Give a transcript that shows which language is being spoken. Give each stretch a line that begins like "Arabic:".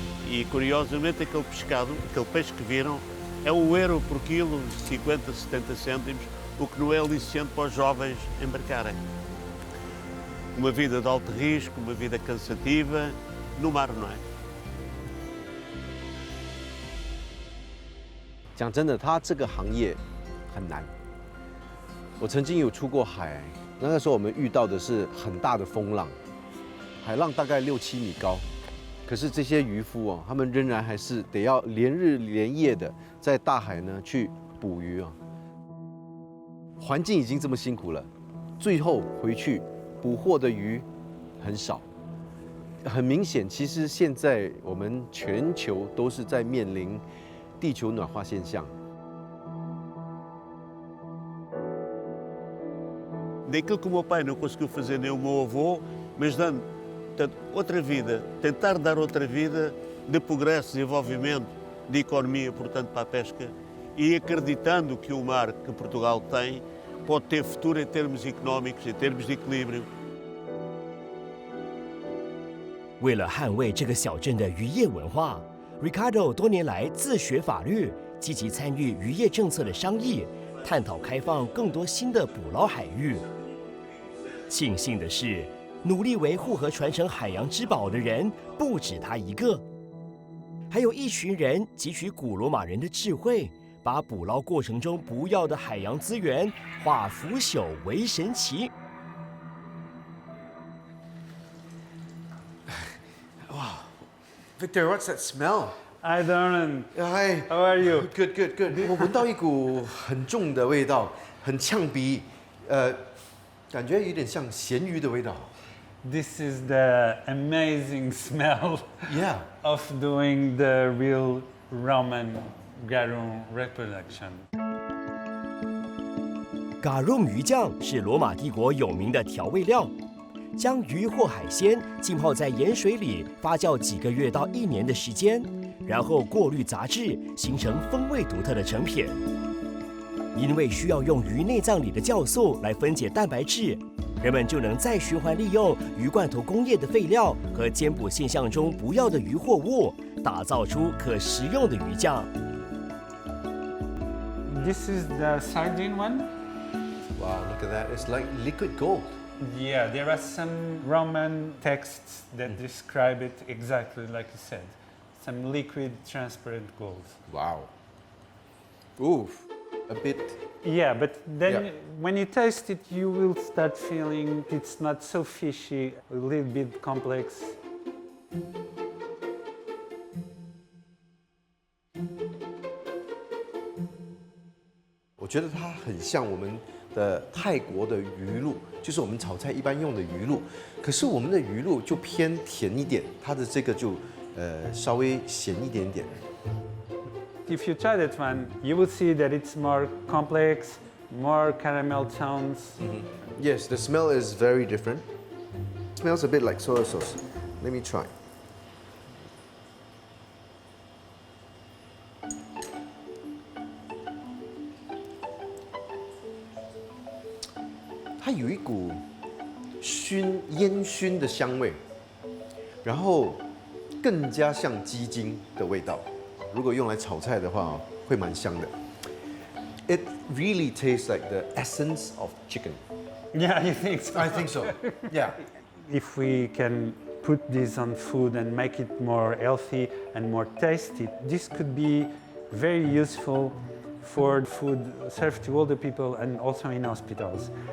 Portuguese: E curiosamente aquele pescado, aquele peixe que viram, é €1 por quilo, 50, 70 cêntimos, o que não é aliciante para os jovens embarcarem. Uma vida de alto risco, uma vida cansativa, no mar não é.
Chinese: 讲真的，它这个行业很难。我曾经有出过海，那个时候我们遇到的是很大的风浪，海浪大概6、7米高。可是这些渔夫哦，他们仍然还是得要连日连夜的在大海呢去捕鱼啊。环境已经这么辛苦了，最后回去捕获的鱼很少。很明显，其实现在我们全球都是在面临地球暖化现象。
Portuguese: Daquilo que o meu pai não conseguiu fazer nem o meu avô, mas dando outra vida, tentar dar outra vida de progresso, desenvolvimento, de economia, portanto, para a pesca, e acreditando que o mar que Portugal tem pode ter futuro em termos económicos, em termos de equilíbrio.
Chinese: 为了捍卫这个小镇的渔业文化 ，Ricardo 多年来自学法律，积极参与渔业政策的商议，探讨开放更多新的捕捞海域。庆幸的是，努力维护和传承海洋之宝的人不止他一个，还有一群人汲取古罗马人的智慧，把捕捞过程中不要的海洋资源化腐朽为神奇。哇
English: ，Victor, what's that smell? Hi, Darren. Hi. How are you? Good, good, good.
Chinese: 我闻到一股很重的味道，很呛鼻，感觉有点像咸鱼的味道。
English: This is the amazing smell of doing the real Roman garum reproduction.
Chinese: Garum 鱼酱是罗马帝国有名的调味料，将鱼或海鲜浸泡在盐水里发酵几个月到1年的时间，然后过滤杂质，形成风味独特的成品。因为需要用鱼内脏里的酵素来分解蛋白质，人们就能再循环利用鱼罐头工业的废料和煎捕现象中不要的鱼货物，打造出可食用的鱼酱。
English: This is the sardine one. Wow, look at that. It's like liquid gold. Yeah, there are some Roman texts that describe it exactly like you said. Some liquid transparent gold. Wow. Oof. A bit. Yeah, but then when you taste it, you will start feeling it's not so fishy, a little bit complex.
Chinese: 我觉得它很像我们的泰国的鱼露，就是我们炒菜一般用的鱼露。可是我们的鱼露就偏甜一点，它的这个就稍微咸一点点。
English: If you try that one, you will see that it's more complex, more caramel tones. Yes, the smell is very different. It smells a bit like soy sauce. Let me try.
Chinese: 它有一股烟熏的香味，然后更加像鸡精的味道。如果用来炒菜的话，会蛮香的。
English: It really tastes like the essence of chicken. Yeah, you think so? I think so. Yeah. If we can put this on food and make it more healthy and more tasty. This could be very useful for food served to older people and also in hospitals.